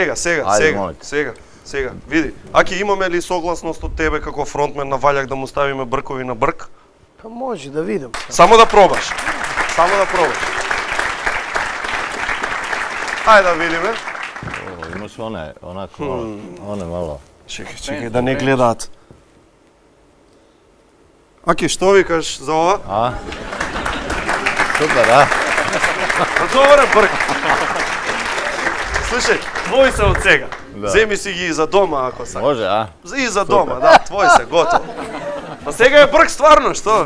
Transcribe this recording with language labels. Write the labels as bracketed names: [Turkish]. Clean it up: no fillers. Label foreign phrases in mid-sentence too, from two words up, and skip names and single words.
[Macedonian] Сега, види. Аки имаме ли согласност од тебе како фронтмен на Ваљак да му ставиме бркови на брк? Па може да видам. Само да пробаш. Ајде да видиме. [Croatian] Znaš, one, onako malo, one malo. Čekaj, [Macedonian] да не гледаат. Аки, што викаш за ова? Супер, а? Добре, брк. Слушај, твои се од сега. Земи си ги и за дома, ако сакаш. Може, а? И за дома, да, твои се, готово. Па сега е брк стварно, што?